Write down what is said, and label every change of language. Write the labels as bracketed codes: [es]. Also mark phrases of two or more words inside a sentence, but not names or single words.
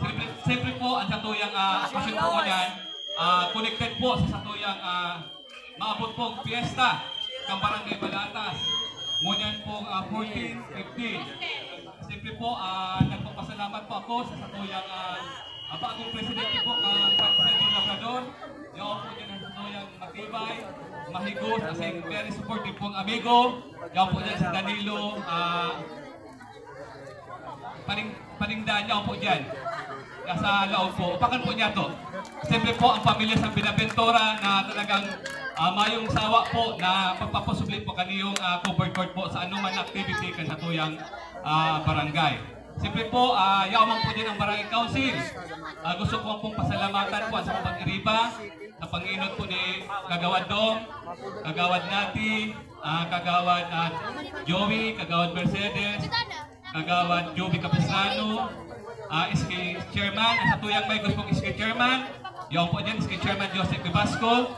[bik] Siyempre po, ang satuyang okasyon po niyan, connected po sa satuyang maabot pong fiesta ng Barangay Balatas. Ngunyan po 14, 15. Siyempre po, nagpapasalamat po ako sa satuyang bagong presidente po ng San Jose Labrador. Yung po dyan ang satuyang matibay, mahigos, asing [en] very supportive [bik] pong amigo. Yung po dyan si Danilo, paningdaan niya po dyan. Nasa loob po. Upakan po niya to. Siyempre po ang pamilya sa Binaventura na talagang mayong sawa po na pagpaposubli po kaniyong covered court po sa anuman activity kan sa tuyang barangay. Siyempre po, yaman po din ang Barangay Council. Gusto ko pong pasalamatan po sa pag-iriba na Panginoon po ni Kagawad Dong, Kagawad Nati, Kagawad Joey, Kagawad Mercedes, Kagawad Joby Capistrano, SK Chairman, sa tuyang may gusto pong SK Chairman, yaw po dyan, SK Chairman Joseph Ibasco.